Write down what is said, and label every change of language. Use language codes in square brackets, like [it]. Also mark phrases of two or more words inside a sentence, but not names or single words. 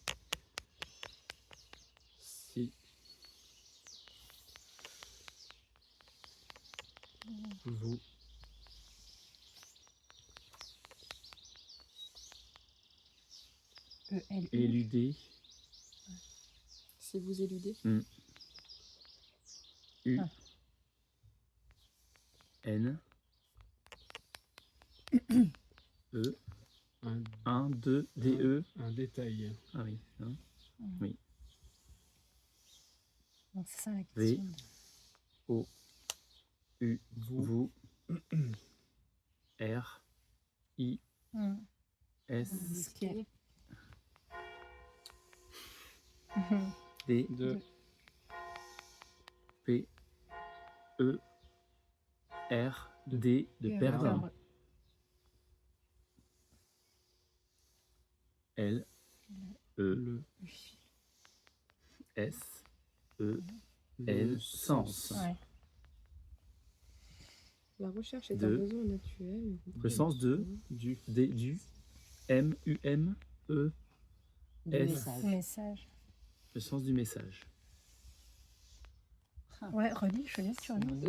[fr] Si. Vous. E-L-U. Éluder. Si vous éludez. U. Ah. N. E. Un, 1, 2, DE. un détail. Ah oui. Hein. Donc c'est ça la V. question. O. U. Vous. Vous. R. I. S. Ce qui est. D. De. P. E. R. D. De Et perdre. L. E. Le. S. E. N. Sens. Ouais. La recherche est De. un besoin naturel. Le sens de. Du. D. Du. M. U. M. E. Du S. message. Message. Le sens du message. Ouais, relis, je veux bien que tu relis.